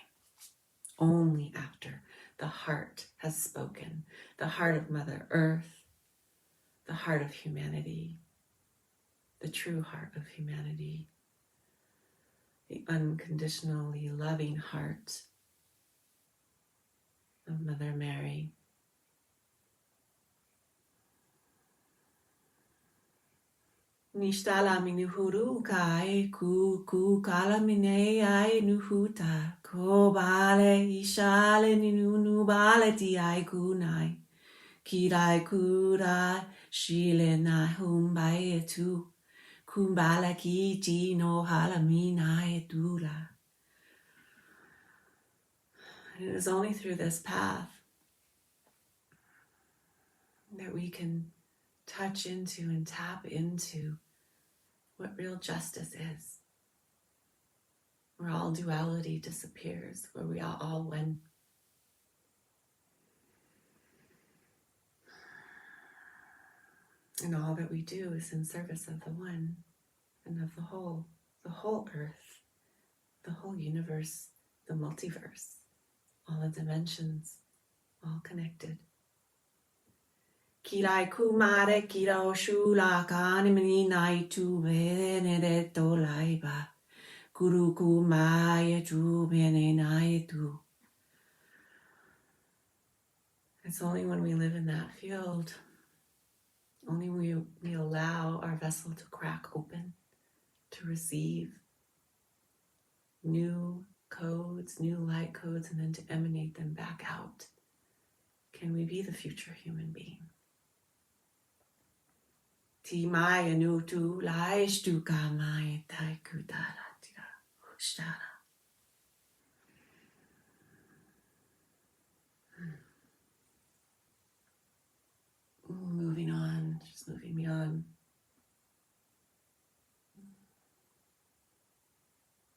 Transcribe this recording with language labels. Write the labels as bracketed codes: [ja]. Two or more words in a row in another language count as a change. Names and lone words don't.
[en] Only after the heart has spoken. The heart of Mother Earth, the heart of humanity, the true heart of humanity, the unconditionally loving heart of Mother Mary. Nishtala minuhuru kai ku kala mine ai nuhuta ko bale ishale ninu bale ti ai kunai kirai kura shile na humbai tu kumbala ki ti no halamina etula. And it is only through this path that we can touch into and tap into what real justice is, where all duality disappears, where we are all one. And all that we do is in service of the one and of the whole earth, the whole universe, the multiverse, all the dimensions, all connected. Kirai kumare kira shula kanimini nai tu benedetto laiba. Guru kumaya tu bene nai tu. It's only when we live in that field, only when we allow our vessel to crack open, to receive new codes, new light codes, and then to emanate them back out, can we be the future human being. Ti maya nu tu laish tu ka maya tai kudara tira shtara. Moving on, just moving beyond.